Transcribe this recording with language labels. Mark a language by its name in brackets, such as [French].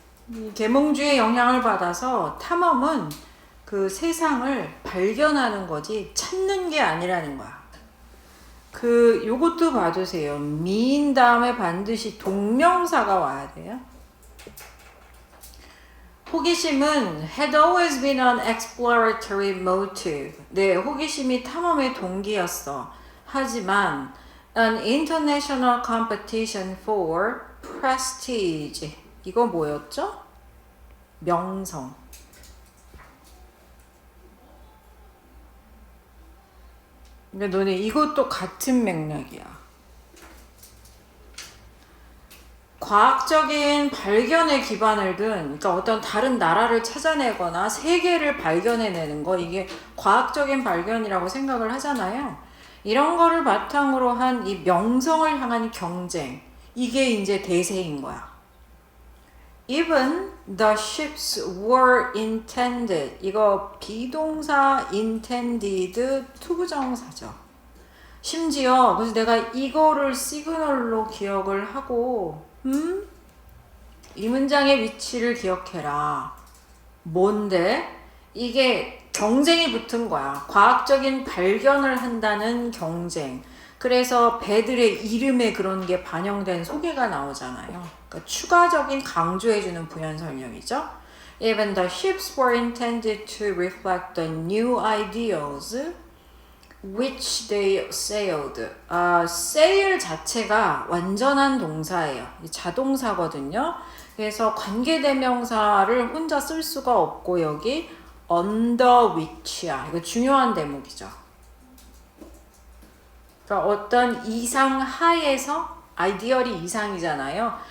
[Korean] 이 계몽주의 영향을 받아서 탐험은 그 세상을 발견하는 거지 찾는 게 아니라는 거야. 요것도 봐주세요. 미인 다음에 반드시 동명사가 와야 돼요. 호기심은 [English] had always been an exploratory motive. [Korean] 네, 호기심이 탐험의 동기였어. 하지만 [English] an international competition for prestige. [Korean] 이거 뭐였죠? 명성. 그러니까 너네 이것도 같은 맥락이야. 과학적인 발견에 기반을 둔, 그러니까 어떤 다른 나라를 찾아내거나 세계를 발견해내는 거, 이게 과학적인 발견이라고 생각을 하잖아요. 이런 거를 바탕으로 한 이 명성을 향한 경쟁, 이게 이제 대세인 거야. [English] Even the ships were intended. [Korean] 이거 비동사 intended 투부정사죠. 심지어 그래서 내가 이거를 시그널로 기억을 하고 이 문장의 위치를 기억해라. 뭔데? 이게 경쟁이 붙은 거야. 과학적인 발견을 한다는 경쟁. 그래서 배들의 이름에 그런 게 반영된 소개가 나오잖아요. 그러니까 추가적인 강조해주는 부연 설명이죠. [English] Even the ships were intended to reflect the new ideals which they sailed. [Korean] sail 자체가 완전한 동사예요. 자동사거든요. 그래서 관계대명사를 혼자 쓸 수가 없고 여기 under which야. 이거 중요한 대목이죠. 그러니까 어떤 이상 하에서 아이디얼이 이상이잖아요.